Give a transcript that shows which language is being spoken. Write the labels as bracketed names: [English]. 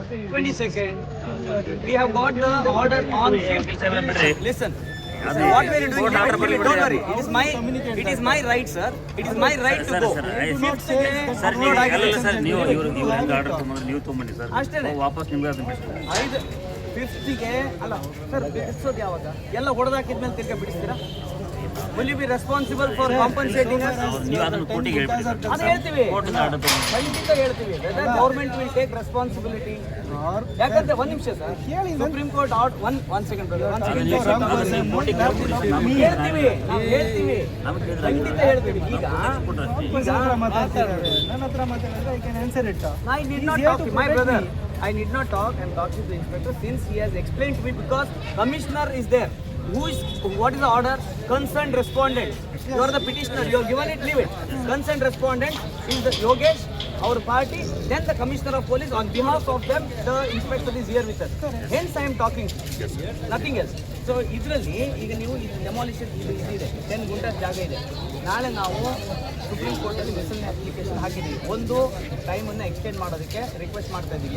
[English] 22nd. We have got the order on 5th. Listen. What we are doing, don't worry. It is my right, sir. It is my right to go. [Kannada] Sir ನೀವು ಅಲ್ಲ sir ನೀವು ಇವ್ರು ಹೆಂಗೆ order ತೊಗೊಂಡ್ರೆ ನೀವು ತೊಗೊಂಬನ್ನಿ sir ಅಷ್ಟೇ ವಾಪಸ್ ನಿಮ್ಗೆ ಅದನ್ನ ಬಿಡಿಸ್ತಾರೆ 5th ಅಲ್ಲ ಸರ್ ಬಿಡಿಸೋದು ಯಾವಾಗ ಎಲ್ಲ ಹೊಡೆದಾಕಿದ್ಮೇಲೆ ತಿರ್ಗಾ ಬಿಡಿಸ್ತೀರಾ? [English] Will you be responsible for compensating us? [Kannada] ನೀವು ಅದನ್ನು ಕೋರ್ಟಿಗೆ ಹೇಳ್ಬಿಡಿ ಸರ್ ಅದು ಹೇಳ್ತೀವಿ, ಕೋರ್ಟಿನ ಆರ್ಡರ್ ತೊಗೊಂಡು ಖಂಡಿತ ಹೇಳ್ತೀವಿ. [English] whether government will take responsibility. [Kannada] ಯಾಕಂದ್ರೆ ಒಂದು ನಿಮಿಷ sir, supreme court order [English] one second brother, one second. [Kannada] ನೀವು ಕೋರ್ಟಿಗೆ ಹೇಳ್ಬಿಡಿ ಸರ್ ನಮ್ಗೆ ಹೇಳ್ತೀವಿ, ನಾವು ಹೇಳ್ತೀವಿ, ಖಂಡಿತ ಹೇಳ್ತೀವಿ. ಈಗ ನನ್ನ ಹತ್ರ ಮಾತಾಡಿದ್ರೆ [English] I can answer it. I did not talk, my brother. I need not talk. I am talking to the inspector since he has explained to me, because commissioner is there. What is the order? Concerned respondent. You are the petitioner. You have given it, leave it. Concerned respondent is the Yogesh, our party. Then the commissioner of police. On behalf of them, the inspector is here with us. Hence I am talking. Nothing else. [Kannada] So ಇದರಲ್ಲಿ ಈಗ ನೀವು demolition ಇದೆ 10 ಗುಂಟೆ ಜಾಗ ಇದೆ. ನಾಳೆ ನಾವು supreme ಕೋರ್ಟಲ್ಲಿ ಮೆಸನ್ ಅಪ್ಲಿಕೇಶನ್ ಹಾಕಿದ್ದೀವಿ. ಒಂದು ಟೈಮನ್ನು ಎಕ್ಸ್ಟೆಂಡ್ ಮಾಡೋದಕ್ಕೆ ರಿಕ್ವೆಸ್ಟ್ ಮಾಡ್ತಾ ಇದ್ದೀವಿ.